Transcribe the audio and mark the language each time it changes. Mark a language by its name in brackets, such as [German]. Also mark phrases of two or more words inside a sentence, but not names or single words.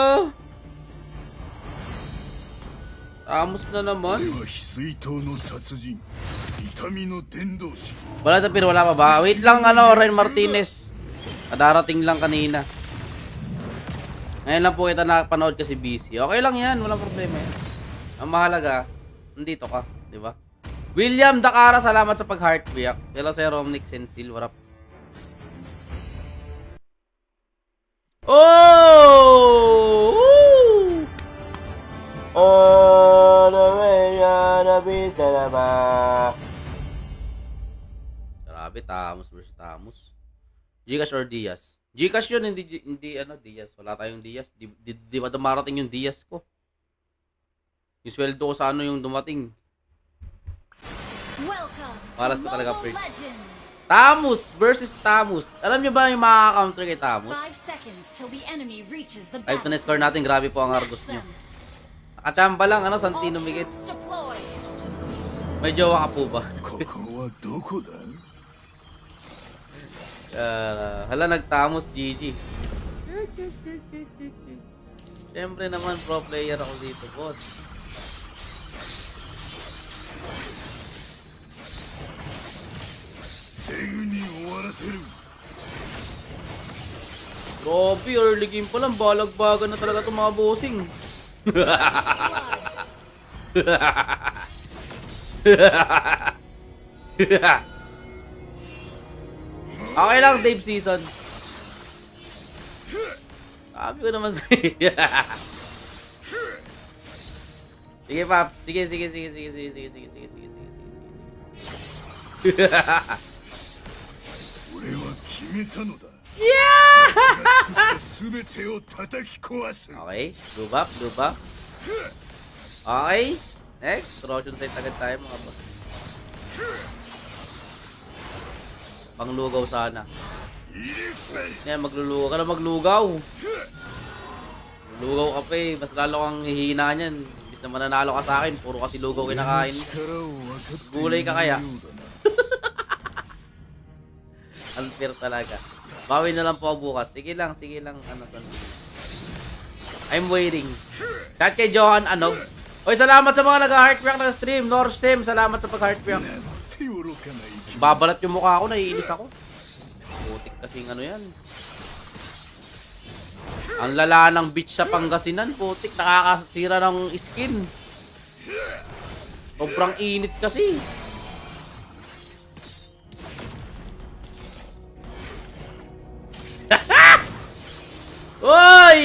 [Filipino] Tamos na naman. [Japanese] 俺は翡翠刀の達人痛みの伝道師 [Filipino] Wala tapir, wala pa ba? Wait lang, ano, Ren Martinez. Kadarating lang kanina. Ngayon lang po kita nakapanood kasi busy. Okay lang yan, walang problema yan. Ang mahalaga, nandito ka, di ba? William Dakara, salamat sa pag- [English] heart react. Hello Sir Romnick Sensil, what up? Oh! Woo! Oh, the way the beat ba? [Filipino] Grabe, Tamos versus Tamos. [English] Gcash or Diaz? [Filipino] Gcash yun, hindi ano, Diaz. Wala tayong Diaz. Di ba dumarating yung Diaz ko? Yung sweldo ko sa ano yung dumating. [English] Welcome [Filipino] Malas [English] to [Filipino] pa talaga, [English] Mobile [Filipino] pre. [English] Legends. [Filipino] Tamos versus Tamos. Alam niyo ba yung makaka-counter kay Tamos? [English] 5 seconds till the enemy reaches the [Filipino] Kahit na [English] battle. [Filipino] score natin, grabe po ang Argos niyo. [English] Smash them. [Filipino] Nakachamba lang, ano, [English] All [Filipino] Santino Miguel. [English] troops deployed. [Filipino] May jowa ka po ba? [Japanese] ここはどこだ [Filipino] Hala, nagtamos, GG. Siyempre naman, pro player ako dito, boss. Grabe, [English] early game [Filipino] pa lang, balagbagan na talaga itong mga bossing. Okay lang, Dave Season. Sabi ko naman sa'yo. Sige, Pap. Sige. [Japanese] 俺は決めたのだ [English] Yeah! [Japanese] 全てを叩き壊す [Filipino] Okay, lubak. Okay, next. Corrosion site agad tayo mga boss. Panglugaw sana. Yan, maglulugaw ka na maglugaw. Lugaw ka pa eh. Mas lalo kang hihina niyan. Imbis na mananalo ka sa akin, puro kasi lugaw kinakain. [Japanese] 力を分かってい [Filipino] Gulay ka [Japanese] る [Filipino] kaya? [Japanese] ようだな [Filipino] Unfair talaga. Bawi na lang po ako bukas. Sige lang. Ano to? [English] I'm waiting. [Filipino] Chat kay Johan Anog. Oy, salamat sa mga nag- [English] heart react [Filipino] ng stream. Norsim, salamat sa pag- [English] heart react. [Japanese] 手愚かな生き物 [Filipino] Babalat yung mukha ko, naiinis ako. Putik kasing ano yan. Ang lala ng beach sa Pangasinan, putik, nakakasira ng skin. Sobrang init kasi. Oy!